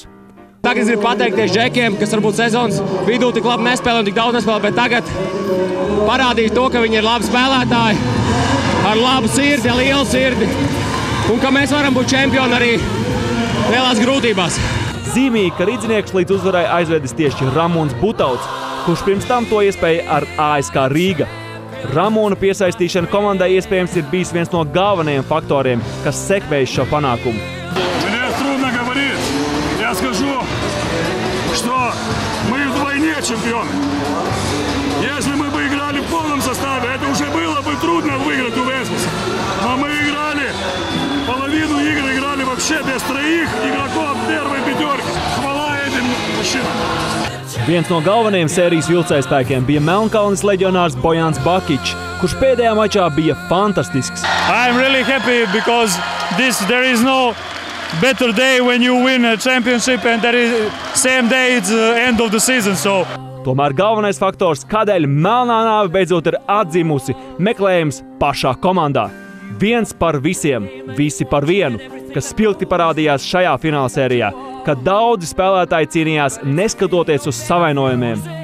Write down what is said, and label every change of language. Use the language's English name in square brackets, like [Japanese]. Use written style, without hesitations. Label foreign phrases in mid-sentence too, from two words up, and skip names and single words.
[Latvian] Tagad es gribu pateikties džekiem, kas varbūt sezonas vidū tik labi nespēlē un tik daudz nespēlē, bet tagad parādīs to, ka viņi ir labi spēlētāji, ar labu sirdi, ar lielu sirdi, un ka mēs varam būt čempioni arī lielās grūtībās. Zīmīgi, ka Ridzinieks līdz uzvarai aizvedis tieši Ramons Butauts, kurš pirms tam to iespēja ar ASK Rīga. Ramona piesaistīšana komandai iespējams ir bijis viens no galvenajiem faktoriem, kas sekmējis šo panākumu. [Russian] Мне трудно говорить. Я скажу, что мы вдвойне чемпионы. Если мы бы играли в полном составе, это уже было бы трудно выиграть у Весбуса. Но мы играли, половину игр играли вообще без троих игроков первой пятерки. Хвала этим мужчинам. [Latvian] Viens no galvenajiem sērijas vilcējspēkiem bija Melnkalnes leģionārs Bojans Bakičs, kurš pēdējā mačā bija fantastisks. [English] I'm really happy because there is no better day when you win a championship and there is same day it's the end of the season. So [Latvian] Tomēr galvenais faktors, kādēļ melnā nāve beidzot ir atdzimusi, meklējums pašā komandā. Viens par visiem, visi par vienu, kas spilgti parādījās šajā finālsērijā, kad daudzi spēlētāji cīnījās neskatoties uz savainojumiem.